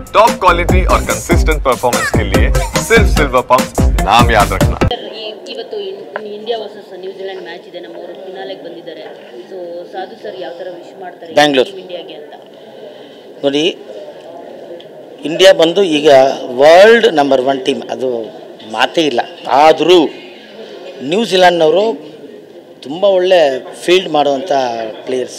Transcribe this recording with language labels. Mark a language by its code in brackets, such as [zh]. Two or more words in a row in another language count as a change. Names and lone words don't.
[en] top quality [hi] और [en] consistent performance [hi] के लिए सिर्फ सिल्वर पंप नाम याद रखना। [kn] ಇವತ್ತು ಇಂಡಿಯಾ ವರ್ಸಸ್ ನ್ಯೂಜಿಲೆಂಡ್ ಮ್ಯಾಚ್ ಇದೆ, ನಮ್ಮವರು ಫಿನಾಲೆಗೆ ಬಂದಿದ್ದಾರೆ. ಸೊ ಸಾಧು ಸರ್ ಯಾವ ಥರ ವಿಶ್ ಮಾಡ್ತಾರೆ ಬ್ಯಾಂಗ್ಳೂರ್ ಇಂಡಿಯಾಗೆ ಅಂತ ನೋಡಿ. ಇಂಡಿಯಾ ಬಂದು ಈಗ [en] world number 1 team, [kn] ಅದು ಮಾತೇ ಇಲ್ಲ. ಆದರೂ ನ್ಯೂಜಿಲೆಂಡ್ನವರು ತುಂಬ ಒಳ್ಳೆ ಫೀಲ್ಡ್ ಮಾಡುವಂಥ ಪ್ಲೇಯರ್ಸ್.